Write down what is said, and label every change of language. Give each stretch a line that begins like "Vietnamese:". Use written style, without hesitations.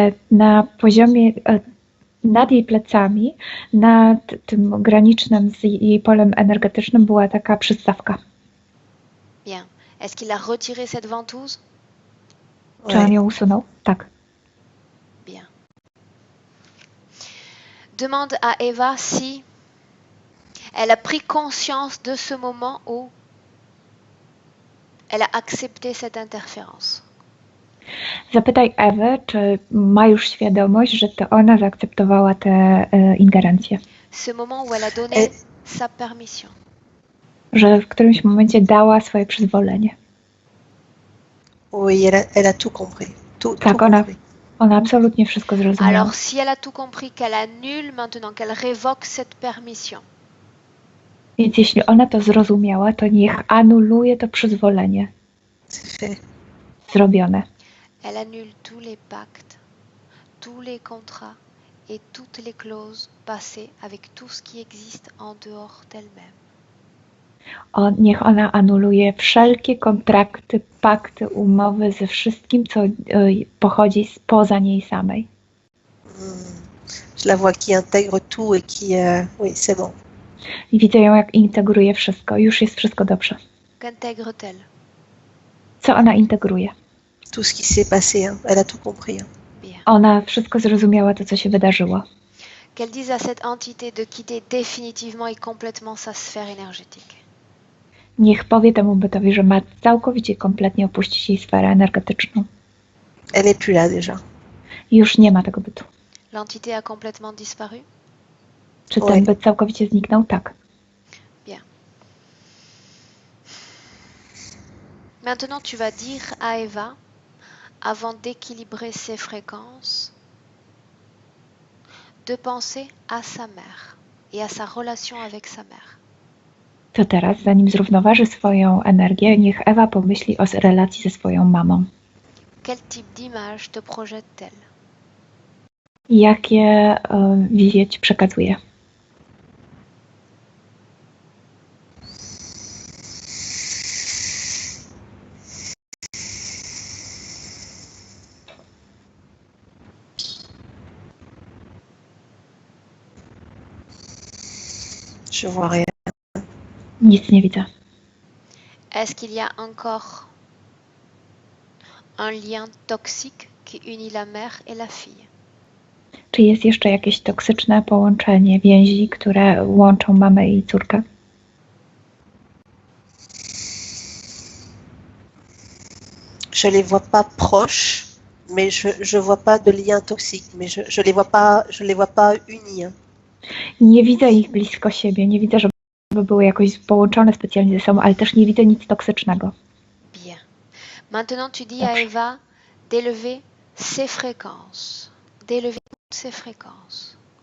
Polish: Na poziomie, nad jej plecami, nad tym granicznym z jej polem energetycznym była taka przystawka.
French: Bien. Est-ce qu'il a retiré cette ventouse?
Polish: Czy on ją usunął? Tak.
French: Bien. demande à Eva si elle a pris conscience de ce moment où elle a accepté cette interférence.
Polish: Zapytaj Ewę, czy ma już świadomość, że to ona zaakceptowała te ingerencje.
French: Ce moment où elle a donné Et- sa permission.
Polish: Że w którymś momencie dała swoje przyzwolenie.
French: Oui, elle a tout compris. Tout
Polish: Tak,
French: compris.
Polish: ona absolutnie wszystko zrozumiała.
French: Alors si elle a tout compris, qu'elle annule maintenant, qu'elle révoque cette permission.
Polish: Więc jeśli ona to zrozumiała, to niech anuluje to przyzwolenie.
French: C'est fait.
Polish: Zrobione.
French: Elle annule tous les pactes, tous les contrats et toutes les clauses passées avec tout ce qui existe en dehors d'elle-même.
Polish: Niech ona anuluje wszelkie kontrakty, pakty, umowy ze wszystkim, co pochodzi spoza niej samej.
French: Je la vois qui intègre tout et qui... oui, c'est bon.
Polish: I widzę ją, jak integruje wszystko. Już jest wszystko dobrze.
French: Qu'intègre-t-elle?
Polish: Co ona integruje?
French: Tout ce qui s'est passé, hein. Elle a tout compris. Hein. Bien.
Polish: Ona wszystko zrozumiała, to co się wydarzyło.
French: Qu'elle dise à cette entité de quitter définitivement et complètement sa sphère énergétique.
Polish: Niech powie temu bytowi, że ma całkowicie, kompletnie opuścić jej sferę energetyczną.
French: Elle n'est plus là déjà.
Polish: Już nie ma tego bytu.
French: L'entité a complètement disparu?
Polish: Czy ten Oj. byt całkowicie zniknął? Tak.
French: Maintenant, tu vas dire à Eva, avant d'équilibrer ses fréquences, de penser à sa mère et à sa relation avec sa mère.
Polish: To teraz, zanim zrównoważy swoją energię, niech Ewa pomyśli o relacji ze swoją mamą.
French: Quel type d'image te projette-t-elle?
Polish: Jakie wizje ci przekazuje?
French: Je vois rien.
Polish: Nic nie widzę.
French: Est-ce qu'il y a encore un lien toxique qui unit la mère et la fille?
Polish: Czy jest jeszcze jakieś toksyczne połączenie więzi, które łączą mamę i córkę?
French: Je les vois pas proches, mais je vois pas de lien toxique, mais je les vois pas unis. Hein.
Polish: Nie widzę ich blisko siebie, nie widzę, żeby były jakoś połączone specjalnie ze sobą, ale też nie widzę nic toksycznego.
French: Bien. Maintenant, tu dis à Eva d'élever ses fréquences. D'élever toutes ses fréquences.